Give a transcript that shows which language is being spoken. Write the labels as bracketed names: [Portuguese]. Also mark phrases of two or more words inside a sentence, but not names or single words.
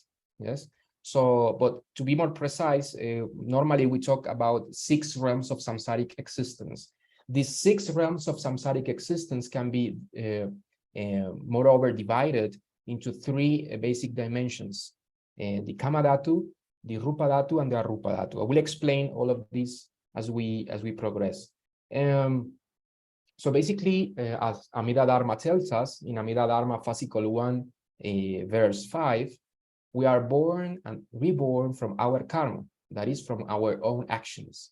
[English] Yes, so but to be more precise, normally we talk about 6 realms of samsaric existence. These 6 realms of samsaric existence can be moreover divided into 3 basic dimensions: the [Sanskrit] kama dhatu, [English] the [Sanskrit] rupa dhatu, [English] and the [Sanskrit] arupa dhatu. [English] I will explain all of these as we progress. So basically, as Amida Dharma tells us in Amida Dharma fascicle 1, verse 5, we are born and reborn from our karma, that is, from our own actions.